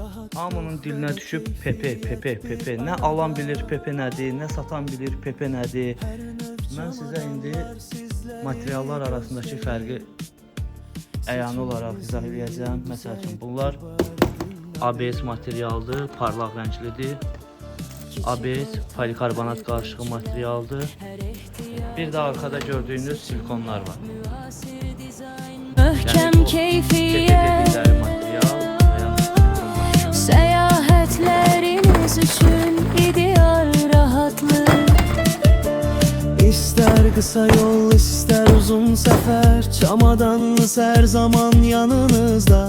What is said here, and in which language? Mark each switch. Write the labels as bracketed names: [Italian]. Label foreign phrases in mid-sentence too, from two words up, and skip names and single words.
[Azerbaijani] Hamının dilinə düşüb Pepe. Nə alan bilir Pepe nədir, nə satan bilir Pepe nədir. Mən sizə indi materiallar arasındakı fərqi əyani olaraq izah edəcəm. Məsəl üçün, bunlar ABS materialdır, parlaq rənglidir. ABS polikarbonat qarışığı materialdır. [Turkish] Bir de arkada gördüğünüz silikonlar var. Möhkem keyfiyet, seyahatleriniz için ideal rahatlık. İster kısa yol ister uzun sefer, çamadanınız her zaman yanınızda.